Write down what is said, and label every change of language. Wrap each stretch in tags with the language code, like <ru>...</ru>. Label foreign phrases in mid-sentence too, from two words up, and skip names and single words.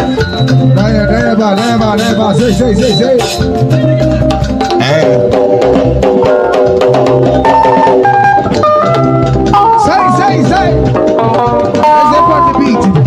<es>Dale, dale, va, dale, va, dale, va. Sei, sei, sei, sei. Eh. Sei, sei, sei. Ese es por</es> <en>the beat.</en>